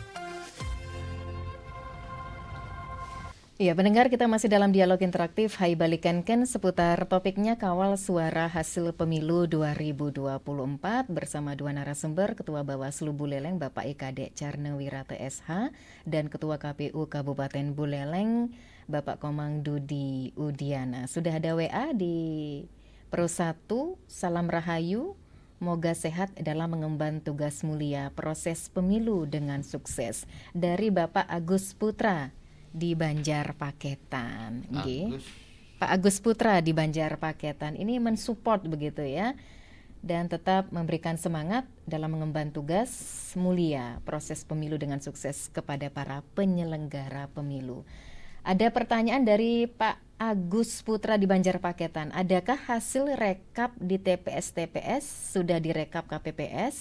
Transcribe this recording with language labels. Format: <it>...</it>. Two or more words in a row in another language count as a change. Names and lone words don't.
<id>Ya, pendengar, kita masih dalam dialog interaktif Hai Balikan Ken seputar topiknya kawal suara hasil pemilu 2024 bersama dua narasumber, Ketua Bawaslu Buleleng Bapak IKD Carnewirata SH dan Ketua KPU Kabupaten Buleleng Bapak Komang Dudi Udiana. Sudah ada WA di Pro 1, salam rahayu, moga sehat dalam mengemban tugas mulia proses pemilu dengan sukses. Dari Bapak Agus Putra di Banjar Paketan. Nggih. Pak Agus Putra di Banjar Paketan ini mensupport begitu ya, dan tetap memberikan semangat dalam mengemban tugas mulia proses pemilu dengan sukses kepada para penyelenggara pemilu. Ada pertanyaan dari Pak Agus Putra di Banjar Paketan. Adakah hasil rekap di TPS-TPS sudah direkap KPPS?</id>